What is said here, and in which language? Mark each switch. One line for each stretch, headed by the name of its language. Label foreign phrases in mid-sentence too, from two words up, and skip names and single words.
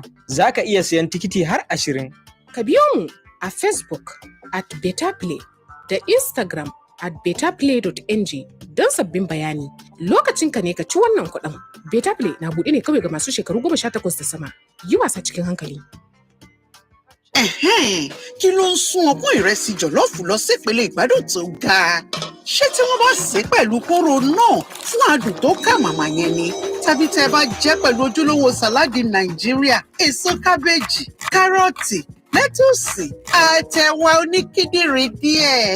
Hausa: Za ka iya sayan tikiti har 20. Ka biyo mu a Facebook @BetaPlay da Instagram @betaplay.ng don sabbin bayani. Lokacinka ne ka ci wannan kuɗin. Betaplay na buɗe ne kawai ga masu shekaru 18 da sama. Yi wasa cikin hankali.
Yoruba: Kí ló ń sún ọpọ́n ìrẹsì jọ̀lọ́ọ̀fù lọ sípele ìgbádùn tó ga? Ṣé tí wọ́n bá sè é pẹ̀lú kóró náà fún adùn tó kà màmá yẹn ni? Tàbí tẹ́ ẹ bá jẹ́ pẹ̀lú ojúlówó sàláàdì Nàìjíríà, èso kábéèjì, kárọ̀tì, lẹ́tùsì, àtẹ̀wà oníkíndìnrín díẹ̀.